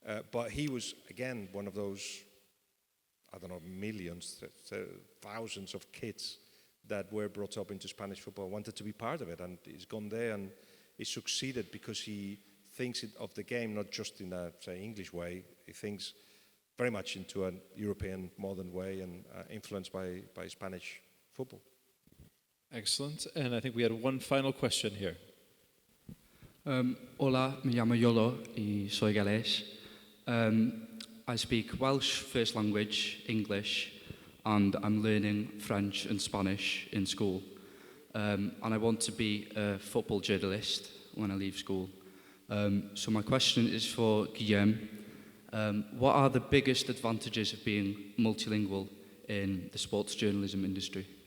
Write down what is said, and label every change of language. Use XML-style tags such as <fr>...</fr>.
<en>But he was, again, one of those, I don't know, millions, thousands of kids that were brought up into Spanish football, wanted to be part of it, and he's gone there and he succeeded because he thinks of the game not just in a, say, English way. He thinks very much into a European modern way and influenced by Spanish football. Excellent. And I think we had one final question here.</en> <es>Hola, me llamo Yolo y soy galés.</es> <en>I speak Welsh first language, English, and I'm learning French and Spanish in school. And I want to be a football journalist when I leave school. So my question is for Guillem. What are the biggest advantages of being multilingual in the sports journalism industry?</en>